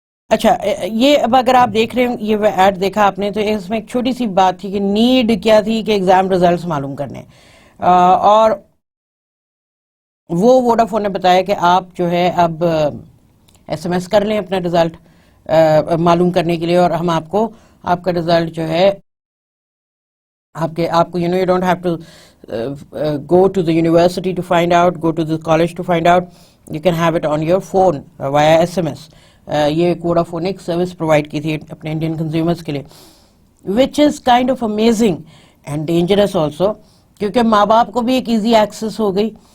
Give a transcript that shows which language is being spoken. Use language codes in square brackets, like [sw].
[ur] اچھا، یہ اب اگر آپ دیکھ رہے ہیں یہ ایڈ دیکھا آپ نے تو اس میں ایک چھوٹی سی بات تھی کہ نیڈ کیا تھی کہ ایگزام ریزلٹس معلوم کرنے، اور وہ ووڈافون نے بتایا کہ آپ جو ہے اب SMS کر لیں اپنا ریزلٹ معلوم کرنے کے لیے، اور ہم آپ کا ریزلٹ جو ہے آپ کو [en] you don't have to go to the university to find out, [ur] go to the college to find out. [en] You can have it on your phone via SMS. [ur] یہ ایک ووڈافون ایک سروس پرووائڈ کی تھی اپنے انڈین کنزیومرز کے لیے، [en] which is kind of amazing and dangerous also، [ur] کیونکہ ماں باپ کو بھی ایک ایزی ایکسس ہو گئی.